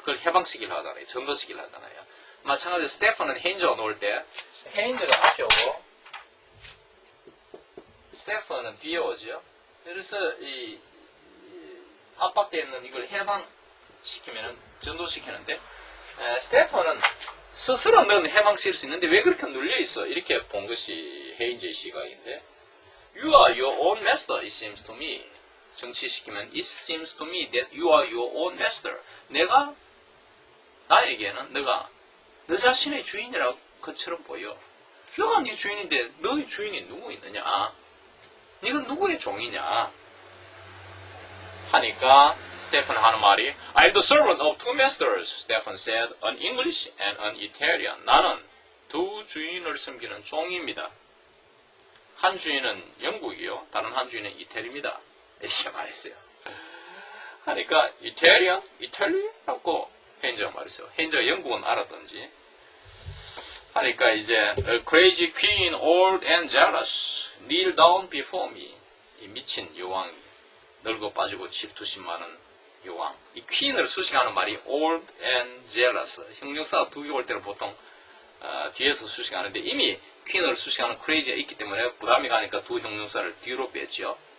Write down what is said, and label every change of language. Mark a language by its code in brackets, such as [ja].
[ko] 그걸 해방시키려 하잖아요. 전도시키려 하잖아요. 마찬가지로 스테펀은 헤인즈가 놓을 때 헤인즈가 앞에 오고 스테펀은 뒤에 오죠. 그래서 이 압박되어 있는 이걸 해방시키면 전도시키는데 스테펀은 스스로는 해방시킬 수 있는데 왜 그렇게 눌려있어? 이렇게 본 것이 헤인즈의 시각인데 [en] You are your own master, it seems to me. [ko] 정치시키면 [en] It seems to me that you are your own master. [ko] 나에게는 너가 너 자신의 주인이라고 것처럼 보여. 너가 네 주인인데 너의 주인이 누구 있느냐? 네가 누구의 종이냐? 하니까 스테펀 하는 말이 [en] I'm the servant of two masters, Stephen said, an English and an Italian. [ko] 나는 두 주인을 섬기는 종입니다. 한 주인은 영국이요, 다른 한 주인은 이태리입니다. 이렇게 말했어요. 하니까 이탈리라고 헤인즈가 말했어요. 헤인즈가 영국은 알았던지. 하니까 이제 [en] A crazy queen, old and jealous, kneel down before me. [ko] 이 미친 여왕, 늙어 빠지고 질투심 많은 여왕. 이 퀸을 수식하는 말이 [en] old and jealous. [ko] 형용사가 두 개 올 때는 보통 뒤에서 수식하는데 이미 퀸을 수식하는 crazy가 있기 때문에 부담이 가니까 두 형용사를 뒤로 뺐죠.